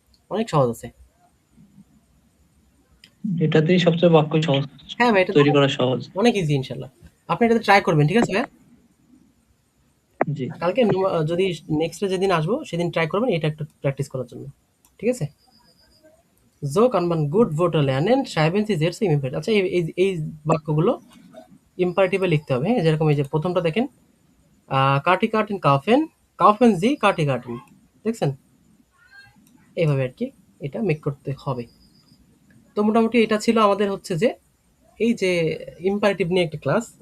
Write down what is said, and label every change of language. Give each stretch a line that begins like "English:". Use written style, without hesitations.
Bangla: অনেক সহজ আছে। এটাতেই সবচেয়ে বাক্য সহজ, হ্যাঁ ভাই, এটাতে তৈরি করা সহজ। অনেক ইজি ইনশাআল্লাহ। আপনি এটাতে ট্রাই করবেন, ঠিক আছে ভাইয়া? জি। কালকে যদি নেক্সট ডে যেদিন আসবো সেদিন ট্রাই করবেন এটা একটু প্র্যাকটিস করার জন্য। ঠিক আছে?
German: So kann man gut Wörter lernen, schreiben Sie sehr im Imperativ।
Bangla: আচ্ছা এই বাক্যগুলো ইম্পারেটিভে লিখতে হবে, হ্যাঁ? যেরকম এই যে ১ম টা দেখেন,
German: কার্টি কার্টেন কাউফেন, কাউফেন Sie কার্টি কার্টেন।
Bangla: দেখছেন? এইভাবে আরকি এটা মেক করতে হবে। তো মোটামুটি এটা ছিল আমাদের হচ্ছে যে এই যে ইম্পারেটিভ নিয়ে একটা ক্লাস।